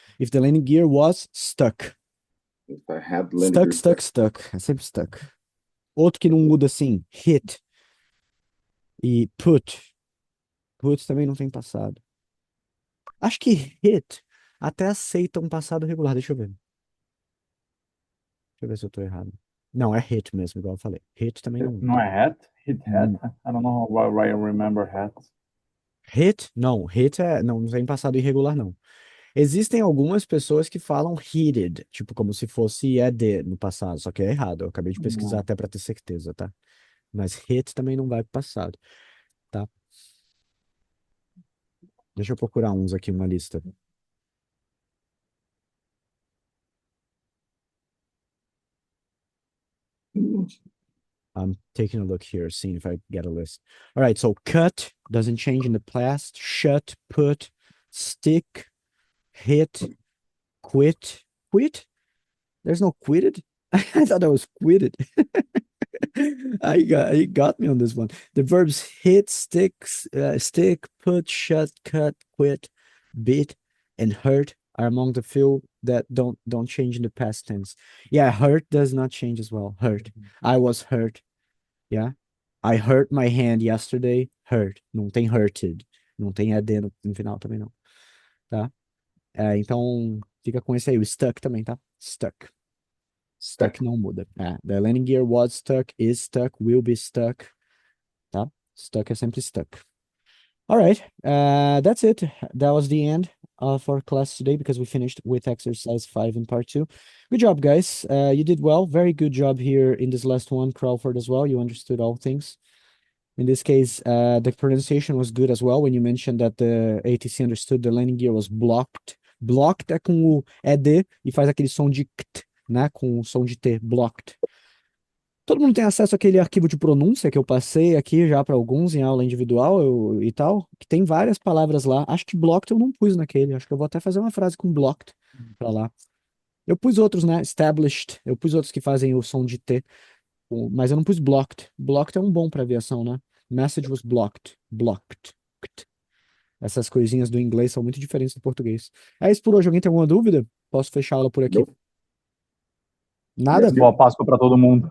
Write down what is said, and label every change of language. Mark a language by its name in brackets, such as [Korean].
[English] If the landing gear was stuck. If I had landing gear [Portuguese] stuck. É sempre stuck. Outro que não muda assim, hit. E put. Put também não tem passado. Acho que hit até aceita um passado regular. Deixa eu ver. Deixa eu ver se eu tô errado. Não, é hit mesmo, igual eu falei. Hit também não. Não é hat? Hit hat? [English] I don't know why I remember hat. Hit? [Portuguese] Não, hit não tem passado irregular, não. Existem algumas pessoas que falam heated, tipo como se fosse ED no passado, só que é errado. Eu acabei de pesquisar até para ter certeza, tá? Mas hit também não vai pro passado, tá? Deixa eu procurar uns aqui, uma lista. [English] I'm taking a look here, seeing if I get a list. All right, so cut doesn't change in the past. Shut, put, stick, hit, quit. Quit? There's no quitted? I thought that was quitted. I got me on this one. The verbs hit, stick, put, shut, cut, quit, bit, and hurt are among the few that don't change in the past tense. Yeah, hurt does not change as well. Hurt. I was hurt. Yeah. I hurt my hand yesterday. [Portuguese] Hurt. Não tem hurted. Não tem ED no final também não. Tá? Então, fica com esse aí. O stuck também, tá? Stuck. Stuck não muda. [English] The landing gear was stuck, is stuck, will be stuck. [Portuguese] Tá? Stuck é sempre stuck. [English] All right. That's it. That was the end of our class today because we finished with exercise 5 in part 2. Good job, guys. You did well. Very good job here in this last one, Crawford, as well. You understood all things. In this case, the pronunciation was good as well when you mentioned that the ATC understood the landing gear was blocked. [Portuguese] Blocked é com o ED e faz aquele som de kt, né? Com o som de T, blocked. Todo mundo tem acesso àquele arquivo de pronúncia que eu passei aqui já para alguns em aula individual e tal, que tem várias palavras lá. Acho que blocked eu não pus naquele, acho que eu vou até fazer uma frase com blocked para lá. Eu pus outros, né? Established, eu pus outros que fazem o som de T, mas eu não pus blocked. Blocked é um bom para aviação, né? [English] Message was blocked, blocked. [Portuguese] Essas coisinhas do inglês são muito diferentes do português. É isso por hoje. Alguém tem alguma dúvida? Posso fechar a aula por aqui? Nada? Boa Páscoa para todo mundo.